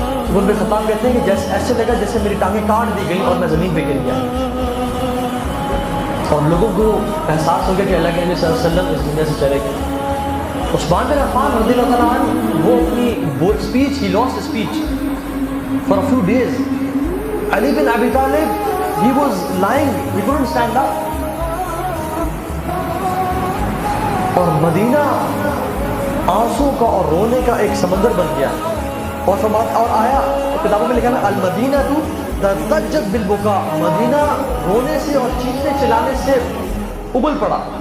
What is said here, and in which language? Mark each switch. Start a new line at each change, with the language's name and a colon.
Urdu: عمر بن خطاب کہتے ہیں کہ جیسے ایسے لگا جیسے میری ٹانگیں کاٹ دی گئی اور میں زمین پہ گر گیا، اور لوگوں کو احساس ہو گیا کہ اللہ کے نبی صلی اللہ علیہ وسلم اس دنیا سے چلے گئے. عثمان بن عفان رضی اللہ تعالیٰ عنہ وہ اپنی speech,
English: He last speech for a few days. Ali bin Abi Talib he was lying, he couldn't stand up.
Urdu: اور مدینہ آنسوں کا اور رونے کا ایک سمندر بن گیا، اور آیا کتابوں میں لکھا ہے
Arabic: المدینہ تضجت بالبکا،
Urdu: مدینہ رونے سے اور چیخنے چلانے سے ابل پڑا.